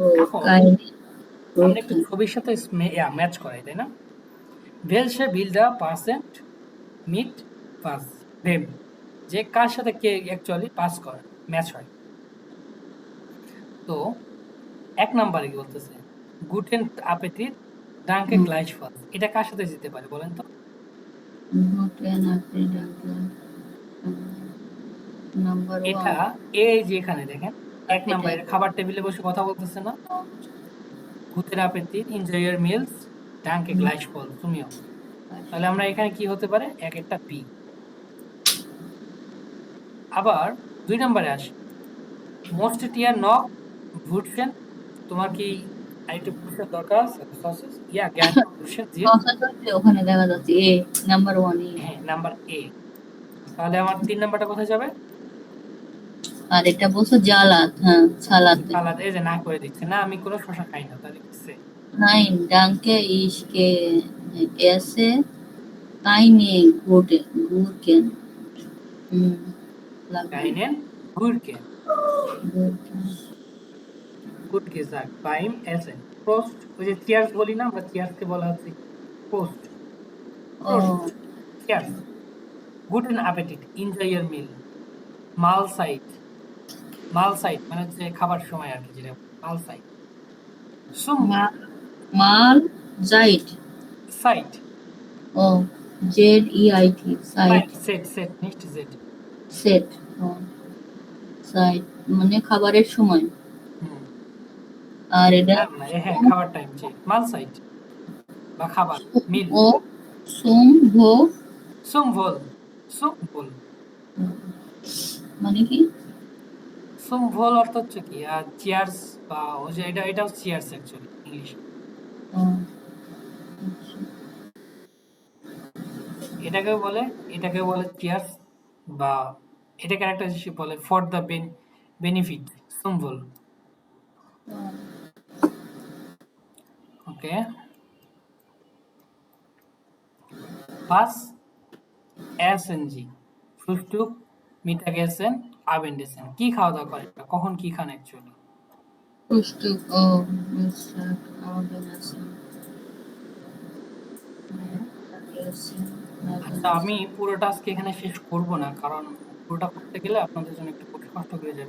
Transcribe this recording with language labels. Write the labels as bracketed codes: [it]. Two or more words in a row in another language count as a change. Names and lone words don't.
[bn] এখন কাইনে আমরা একটু ছবির সাথে ম্যাচ করাই, তাই না? [de] Welche Bilder passen mit was wem, [bn] যে কার সাথে কে অ্যাকচুয়ালি পাস করে ম্যাচ হয়। তো 1 নাম্বারে কি বলতেছে? [de] Guten Appetit, danke gleichfalls, [bn] এটা কার সাথে যেতে পারে বলেন তো? [de] guten Appetit নাম্বার [bn] এটা 1 এই যে এখানে দেখেন 1 নাম্বারে খাবার টেবিলে বসে কথা বলতেছে না? [de] Guten Appetit, [en] enjoy your meals, [de] danke gleichfalls, [bn] তুমিও। তাহলে আমরা এখানে কি হতে পারে? এক একটা পি। আবার 2 নাম্বারে আসি। [de] Möchtet ihr noch Brötchen? [bn] তোমার কি আরেকটু ব্রুটসের দরকার আছে? সসেস? [de] ইয়া gerne Brötchen sind, [bn] ওখানে দেখা যাচ্ছে এ নাম্বার 1 এ হ্যাঁ নাম্বার এ। তাহলে আমার 3 নাম্বারটা কোথায় যাবে? আর এটা বলছো জালাদ হ্যাঁ সালাদ সালাদ, এই যে না করে দিচ্ছে না, আমি কোনো শসা খাই না, তাহলে সে [de] Nein, danke, ich esse keine Gurken. Hm, keinen Gurken. Gurken. Gut gesagt, beim Essen. Prost, [bn] ওই যে চিয়ার্স বলি না আমরা, চিয়ার্সকে বলা হচ্ছে পোস্ট। Oh, [de] চিয়ার্স। Guten Appetit, [en] enjoy your meal. [de] Mahlzeit, [bn] মালসাইট মানে হচ্ছে খাবার সময় আর কি, যেটা মালসাইট। [de] Zum Mahlzeit. Zeit, Oh, Z-E-I-T. Zeit. Set, nicht Z. Set. Oh, Zeit. [bn] মানে খাবারের সময় হুম, আর এটা না, হ্যাঁ খাবার টাইম, যে মালসাইট বা খাবার মিল। [de] ও Zum Wohl Zum Wohl [bn] মানে কি [de] Zum Wohl [bn] অর্থ হচ্ছে কি চিয়ার্স, বা ওই যে এটাও [en] cheers actually English. [bn] ও, এটাকেও বলে চিয়ার্স, বা এটাকে একটা জিনিস বলে [en] for the benefit, [de] Zum Wohl। ওকে, Was essen Sie? Frühstück, Mittagessen, Abendessen। [bn] কি খাওয়া দাওয়া করেন, কখন কি খান অ্যাকচুয়ালি? [de] Frühstück, Mittag, Abendessen. [bn] আচ্ছা, আমি পুরোটা আজকে এখানে শেষ করব না, কারণ পুরোটা করতে গেলে আপনাদের জন্য একটু কষ্ট হয়ে যাবে।